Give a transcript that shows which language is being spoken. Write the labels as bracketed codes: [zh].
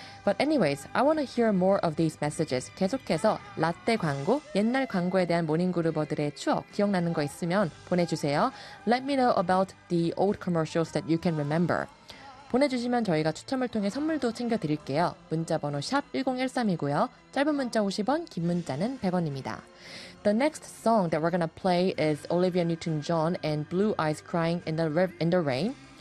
[en] But anyways, I want to hear more of these messages. [ko] 계속해서 라떼 광고, 옛날 광고에 대한 모닝그루버들의 추억, 기억나는 거 있으면 보내주세요. [en] Let me know about the old commercials that you can remember. [ko] 보내주시면 저희가 추첨을 통해 선물도 챙겨드릴게요. 문자번호 샵1013이고요. 짧은 문자 50원, 긴 문자는 100원입니다. [en] The next song that we're gonna play is Olivia Newton-John and Blue Eyes Crying in the Rain.